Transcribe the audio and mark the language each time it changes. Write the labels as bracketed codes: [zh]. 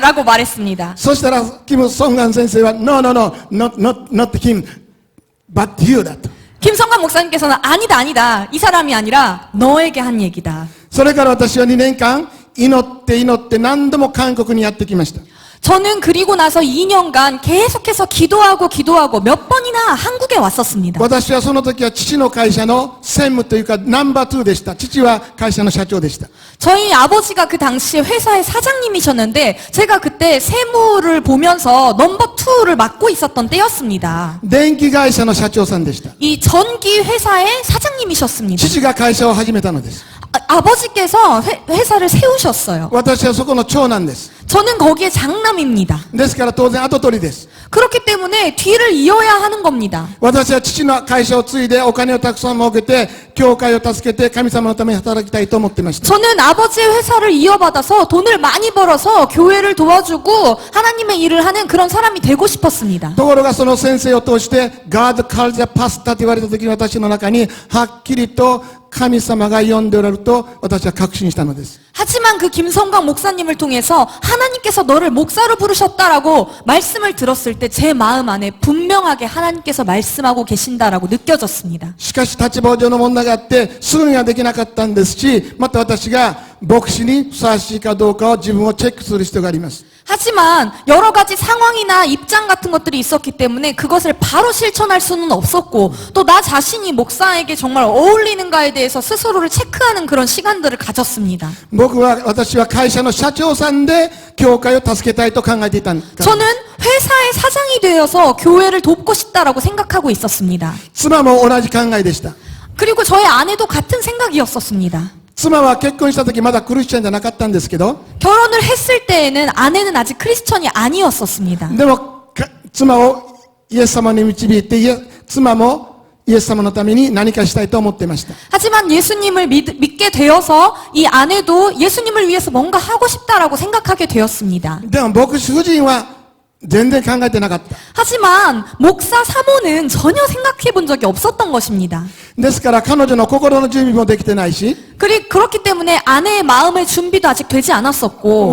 [ko] 라고 말했습니다. [ja] そしたらキム・ソンガン先生は [en] No, no, no, not him, but you [ja] だと。 [ko] 김성관 목사님께서는 아니다. 이 사람이 아니라 너에게 한 얘기다. [ja] それから私は2年間祈って何度も韓国にやってきました。 [ko] 저는 그리고 나서 2년간 계속해서 기도하고 몇 번이나 한국에 왔었습니다. [ja] 私はその時は父の会社の専務というかナンバー2でした。父は会社の社長でした。 [ko] 저희 아버지가 그 당시에 회사의 사장님이셨는데 제가 그때 세무를 보면서 넘버 2를 맡고 있었던 때였습니다. [ja] 電気会社の社長さんでした。 [ko] 이 전기 회사의 사장님이셨습니다. [ja] 父が会社を始めたのです。 [ko] 아버지께서 회사를 세우셨어요. [ja] 私はそこの長男です。 [ko] 저는 거기에 장남입니다. [ja] ですから当然後取りです。 [ko] 그렇기 때문에 뒤를 이어야 하는 겁니다. [ja] 私は父の会社を継いでお金をたくさん儲けて、教会を助けて神様のために働きたいと思っていました。 [ko] 저는 아버지의 회사를 이어받아서 돈을 많이 벌어서 교회를 도와주고 하나님의 일을 하는 그런 사람이 되고 싶었습니다. [ja] ところがその先生を通して、 [en] God calls a pastor [ja] と言われた時に私の中にはっきりと神様が呼んでおられると私は確信したのです。 [ko] 하지만 그 김성광 목사님을 통해서 하나님께서 너를 목사로 부르셨다라고 말씀을 들었을 때 제 마음 안에 분명하게 하나님께서 말씀하고 계신다라고 느껴졌습니다. [ja] しかし立場上の問題があってすぐにはできなかったんですし、また私が牧師にふさわしいかどうかを自分をチェックする必要があります。 [ko] 하지만 여러 가지 상황이나 입장 같은 것들이 있었기 때문에 그것을 바로 실천할 수는 없었고 또 나 자신이 목사에게 정말 어울리는가에 대해서 스스로를 체크하는 그런 시간들을 가졌습니다. [ja] 私は会社の社長さんで教会を助けたいと考えていたんです。 [ko] 저는 회사의 사장이 되어서 교회를 돕고 싶다라고 생각하고 있었습니다. [ja] 妻も同じ考えでした。 [ko] 그리고 저의 아내도 같은 생각이었었습니다. [ja] 妻は結婚した時まだクリスチャンじゃなかったんですけど、 [ko] 결혼을 했을 때에는 아내는 아직 크리스천이 아니었었습니다. [ja] でも妻をイエス様に導いて妻もイエス様のために何かしたいと思っていました。 [ko] 하지만 예수님을 믿게 되어서 이 아내도 예수님을 위해서 뭔가 하고 싶다라고 생각하게 되었습니다. [ja] でも牧師夫人は全然考えてなかった。 [ko] 하지만 목사 사모는 전혀 생각해 본 적이 없었던 것입니다. [ja] ですから彼女の心の準備もできてないし、 [ko] 그렇기 때문에 아내의 마음의 준비도 아직 되지 않았었고